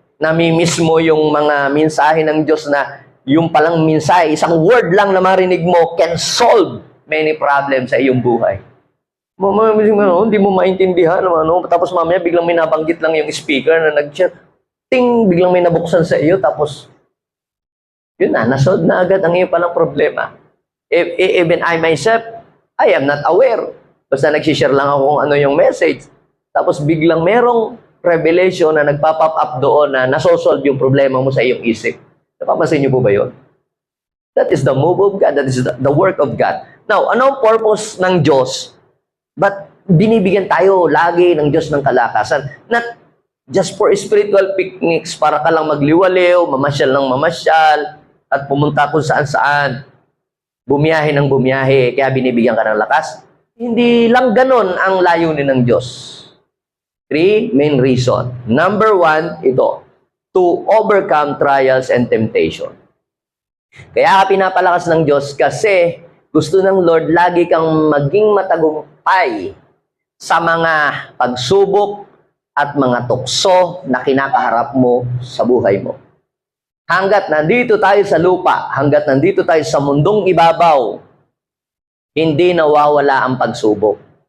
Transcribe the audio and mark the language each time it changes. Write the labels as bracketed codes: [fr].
[tl] Namimiss mo yung mga mensahe ng Diyos na yung palang mensahe, isang word lang na marinig mo [en] can solve many problems [tl] sa iyong buhay. Hindi mo maintindihan. Tapos mamaya biglang may nabanggit lang yung speaker na nag-chat. Ting! Biglang may nabuksan sa iyo. Tapos, yun na, nasolve na agad ang iyong palang problema. [en] Even I myself, I am not aware. [tl] Basta nagsishare lang ako kung ano yung message. Tapos biglang merong revelation na nagpa-pop up doon na nasosolve yung problema mo sa iyong isip. Napapansin niyo po ba yun? [en] That is the move of God. That is the work of God. [tl] Now, ano ang purpose ng Diyos? But binibigyan tayo lagi ng Diyos ng kalakasan. [en] Not just for spiritual picnics, [tl] para ka lang magliwaliw, mamasyal ng mamasyal, at pumunta kung saan-saan. Bumiyahe ng bumiyahe, kaya binibigyan ka ng lakas. Hindi lang ganon ang layunin ng Diyos. [en] 3 main reason. Number 1, ito, to overcome trials and temptation. [tl] Kaya ka pinapalakas ng Diyos kasi gusto ng Lord lagi kang maging matagumpay sa mga pagsubok at mga tukso na kinakaharap mo sa buhay mo. Hanggat nandito tayo sa lupa, hanggat nandito tayo sa mundong ibabaw, hindi nawawala ang pagsubok.